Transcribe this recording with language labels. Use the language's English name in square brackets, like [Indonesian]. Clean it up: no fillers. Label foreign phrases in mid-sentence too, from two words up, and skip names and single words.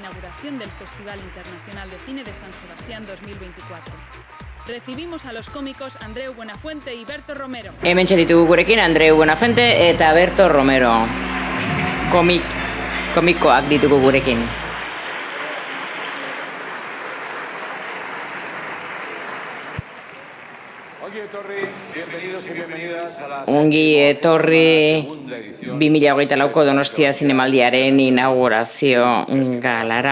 [Spanish] inauguración del Festival Internacional de Cine de San Sebastián 2024. Recibimos a los cómicos Andreu Buenafuente y Berto Romero. [Basque] Hementxe ditugu gurekin Andreu Buenafuente eta Berto Romero. Komikoak ditugu gurekin. Ongi etorri 2024ko Donostia Zinemaldiaren inaugurazio galara.